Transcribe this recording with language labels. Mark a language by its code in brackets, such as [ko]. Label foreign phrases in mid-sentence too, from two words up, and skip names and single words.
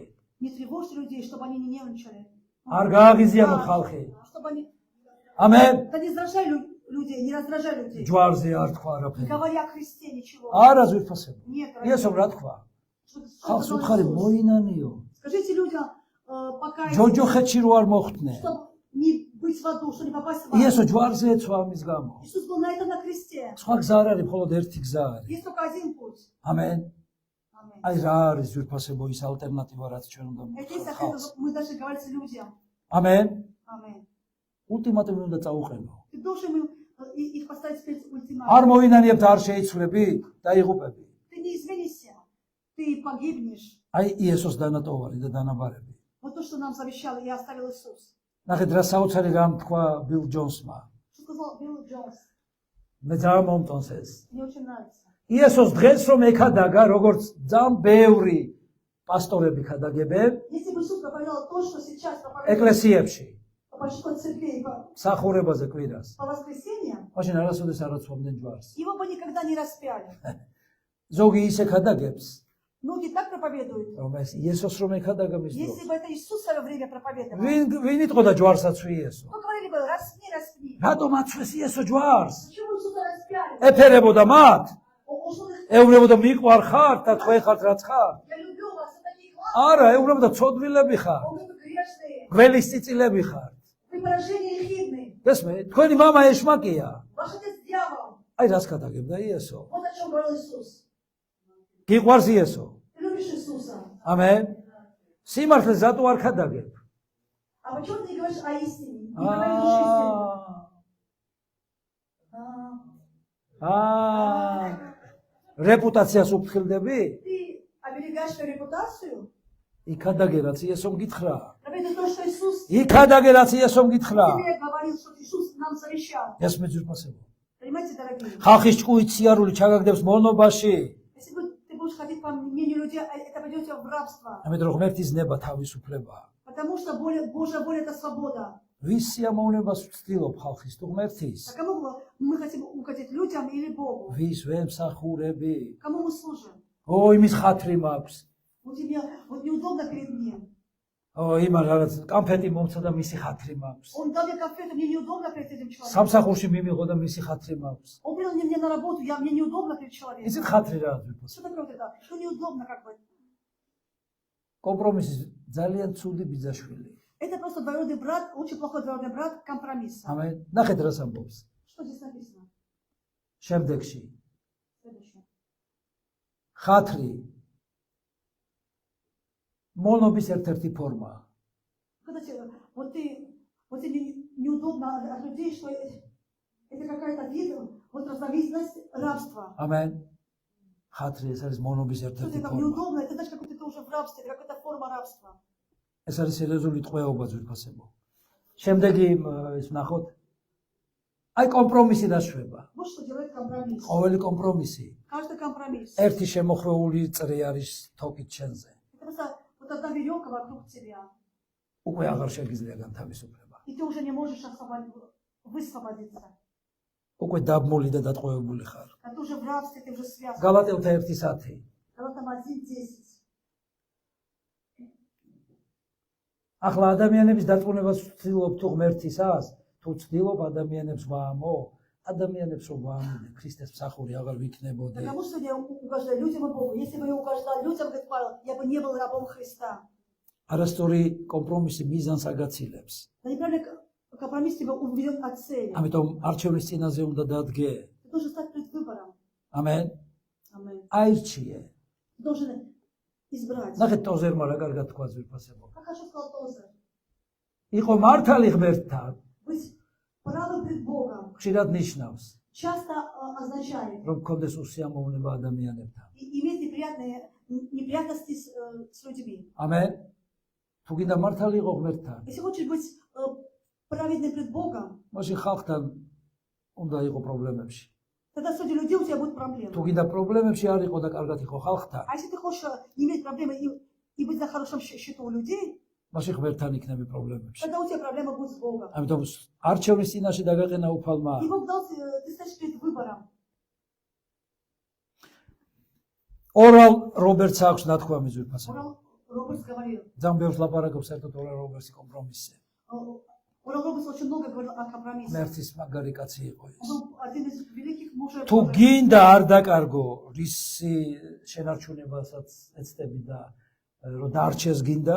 [ru] Не тревожьте людей, чтобы они не нервничали. [ka] არ გააღიზიანოთ ხალხი. [ru] Чтобы они... [ka] ამენ. [ru] Да не раздражай людей, не раздражай людей. [ka] ჯვარზე არ თქვა [ru] Не [ka] არაფერი. [ru] говори о Христе ничего. [ka] არა ზვირფასებო. [ru] Нет, [ka] იესომ რა თქვა? [ru] Что [ka] ხალხს [ru] сказал [ka] უთხარი [ru] Иисус? [ka] მოინანიო. [ru] Скажите людям, пока [ka] ჯოჯოხეთში რო არ მოხვდნენ. [ru] чтобы не быть в аду, чтобы не попасть в ад. [ka] იესო ჯვარზე ეცვა ამის გამო. [ru] Иисус был на этом на кресте. [ka] სხვა გზა არ არის, მხოლოდ ერთი გზა არის. [ru] Есть только один путь. [ka] ამენ. [ru] Аминь. [ka] აი რა არის ზვირფასებო ის ალტერნატივა რაც ჩვენ უნდა [ru] Это есть [ka] მოვხდეთ [ru] ответ, мы должны говорить людям. [ka] ამენ. [ru] Аминь. [ka] ულტიმატუმი უნდა წაუყენო. [ru] Ты должен их поставить перед [ka] არ [ru] ультиматумом. [ka] მოვინანიებთ არ შეიცვლები და იღუპები. [ru] Ты не изменишься, ты погибнешь. [ka] აი იესოს დანატოვარი და დანაბარები. [ru] Вот то, что нам завещал и оставил Иисус. [ka] ნახეთ რა საოცარი რამ თქვა ბილ ჯონსმა. [ru] Что сказал Билл Джонс? [ka] მე ძალიან მომტონს ეს. [ru] Мне очень нравится. [ka] იესოს დღეს რომ ეკადაგა როგორც ძალიან ბევრი პასტორები ქადაგებენ [ru] Если бы Иисус проповедовал то, что сейчас проповедует [ka] ეკლესიებში [ru] по большинству церквей [ka] სახურებაზე კვირას. [ru] по воскресеньям, [ka] მაშინ არასოდეს არ აცვამდნენ ჯვარს. [ru] его бы никогда не распяли. [ka] ზოგი ისე ქადაგებს, [ru] Многие так проповедуют. [ka] რომ ეს იესოს რომ ეკადაგა მის [ru] Если [ka] დროს. [ru] бы это Иисус в свое время проповедовал, [ka] ვინ იტყოდა ჯვარსაც იესო? [ru] то говорили бы, распни, распни. [ka] რატომ აცვეს იესო ჯვარს? [ru] Почему Иисуса распяли? [ka] ეფერებოდა მათ? [ru] Он шел их, [ka] ეუბნებოდა მიყვარ ხარ და თქვენ ხართ რაც ხარ? [ru] я люблю вас, вы такие классные, [ka] არა, ეუბნებოდა ცოდვილები ხარ, [ru] вы грешные, [ka] გველის წიწილები ხარ. [ru] вы поражение ехидны, [ka] ესმე, თქვენი мама ეშმაკია. [ru] ваш отец дьявол. [ka] აი რას ქადაგებდა იესო? [ru] Вот о чем говорил Иисус. [ka] გიყვარს იესო? [ru] Ты любишь Иисуса. [ka] ამენ. სიმართლეს რატო არ ქადაგებ? [ru] А почему ты не говоришь о истине? Не проповедуешь истину. [ka] რეპუტაციას უფრთხილდები? [ru] Ты оберегаешь свою репутацию? [ka] იქადაგე რაც იესომ გითხრა. [ru] Проповедуй то, что Иисус [ka] იქადაგე რაც იესომ გითხრა. [ru] тебе говорил, что Иисус нам завещал. [ka] ეს მეძურფასება. [ru] Понимаете, дорогие? [ka] ხალხის ჭკუით სიარული ჩაგაგდებს მონობაში. [ru] Если ты будешь ходить по мнению людей, это пойдет тебя в рабство. [ka] ამიტომ რომ ღმერთის ნება თავისუფლება. [ru] Потому что Божья воля – это свобода. [ka] ვის სიამოვნებას ვცდილობ ხალხის თუ ღმერთის? [ru] А кому мы хотим угодить, людям или Богу? [ka] ვის ვემსახურები? [ru] Кому мы служим? [ka] ო იმის ხათრი მაქვს. [ru] Вот тебе вот неудобно перед ним. [ka] ო იმას რაღაც კამფეტი მომცა და მისი ხათრი მაქვს. [ru] Он дал мне конфету, мне неудобно перед этим человеком. [ka] სამსახურში მიმიღო და მისი ხათრი маქვს. [ru] Он привел меня на работу, мне неудобно перед человеком. [ka] იცით ხათრი რა არის? [ru] Что такое вот это? Что неудобно как бы? [ka] კომპრომისი ძალიან ცუდი ბიძაშვილი. [ru] Это просто двоюродный брат, очень плохой двоюродный брат компромисса. [ka] ამენ. ნახეთ რას ამბობს. [ru] Что здесь написано? [ka] შემდეგში. [ru] Следующее. [ka] ხათრი მონობის ერთ-ერთი ფორმაა. [ru] Когда вот тебе неудобно от людей, что это какая-то вид, вот разновидность рабства. [ka] ამენ. ხათრი ეს არის მონობის [ru] Что [ka] ერთ-ერთი [ru] тебе как [ka] ფორმა. [ru] неудобно, это значит, как ты уже в рабстве, это какая-то форма рабства. [ka] ეს არის სერიოზული ტყვეობა ძვირფასებო. შემდეგი ის ნახოთ. აი კომპრომისი დაშვება. [ru] Вот что делает компромисс. [ka] ყოველი კომპრომისი [ru] Каждый компромисс. [ka] ერთი შემოხვეული წრე არის თოკით შენზე. [ru] Это просто вот одна веревка вокруг тебя. [ka] უკვე აღარ შეგიძლია განთავისუფლება. [ru] И ты уже не можешь высвободиться. [ka] უკვე დაბმული და დატყვევებული ხარ. [ru] А ты уже в рабстве, ты уже связан. [ka] გალატელთა 1:10. [ru] Когда там 1:10. [ka] ახლა ადამიანების დატყუნებას ვცდილობ თუ ღმერთისას, თუ ვცდილობ ადამიანებს ვაამო, ადამიანებს რომ ვაამბობ, ქრისტეს მსახური აღარ ვიქნებოდი. [ru] Потому что я угождаю людям и Богу. Если бы я угождал людям, говорит Павел, я бы не был рабом Христа. [ka] არასწორი კომპრომისი მიზანს აგაცილებს. [ru] Да неправильный компромисс тебя уведет от цели. [ka] ამიტომ არჩევნის წინაზე უნდა დადგე. [ru] Ты должен стать перед выбором. [ka] ამენ. [ru] Аминь. [ka] აირჩიე. [ru] Ты должен избрать. [ka] ნახეთ ტოზერმა რა კარგად თქვა ძვირფასებო. [ru] Как хорошо сказал Тозер. [ka] იყო მართალი ღმერთთან, [ru] Быть правым пред Богом [ka] ხშირად ნიშნავს, [ru] часто означает [ka] რომ გქონდეს უსიამოვნება ადამიანებთან. [ru] иметь неприятности с людьми. [ka] ამენ. თუ გინდა მართალი იყო ღმერთთან, [ru] Если хочешь быть праведным пред Богом, [ka] მაშინ ხალხთან უნდა იყო პრობლემებში. [ru] тогда среди людей у тебя будут проблемы. [ka] თუ გინდა პრობლემებში არ იყო და კარგად იყო ხალხთან, [ru] А если ты хочешь иметь проблемы и быть на хорошем счету у людей, [ka] მაშინ ღმერთთან იქნები პრობლემებში. [ru] тогда у тебя проблема будет с Богом. [ka] ამიტომ არჩევნის წინაშე დაგაყენა უფალმა. [ru] И Бог дал, ты стоишь перед выбором. [ka] ორალ რობერტს აქვს ნათქვამი ძვირფასებო. [ru] Робертс говорил. [ka] ძალიან ბევრს ლაპარაკობს საერთოდ ორალ რობერტსი კომპრომისზე. [ru] Орел Робертс очень много говорил о компромиссе. [ka] მერცის მაგარი კაცი იყო ის. [ru] Он был один из великих мужей. [ka] თუ გინდა არ დაკარგო რისი შენარჩუნებასაც ეცდები და რომ დარჩეს გინდა,